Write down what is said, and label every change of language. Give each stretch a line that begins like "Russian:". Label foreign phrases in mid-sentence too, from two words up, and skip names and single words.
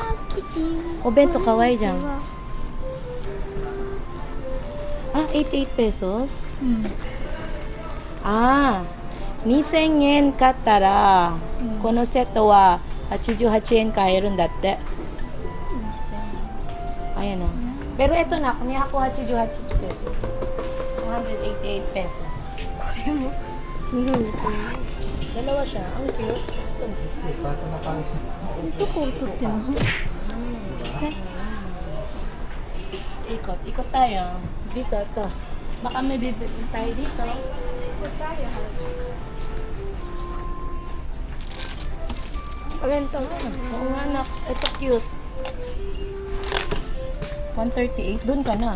Japanese: キティお弁当かわいいじゃん。こんにちは
Filipino: Ah, 88 pesos?
Japanese: うん Ah, 2000 yen 買ったら、このセットは88 yen 買えるんだって。
Filipino: Ayan o. Pero ito na, kuniha ko 88 pesos. 288 pesos.
Japanese: これも日本ですね
Filipino: Dalawa siya. Ang cute. Gusto mo?
Japanese: どこを撮ってんの下
Filipino: Ikot. Ikot tayo. Dito, ito. Baka may bibili tayo dito. Bento. Oo nga anak. Ito cute. 138. Doon ka na.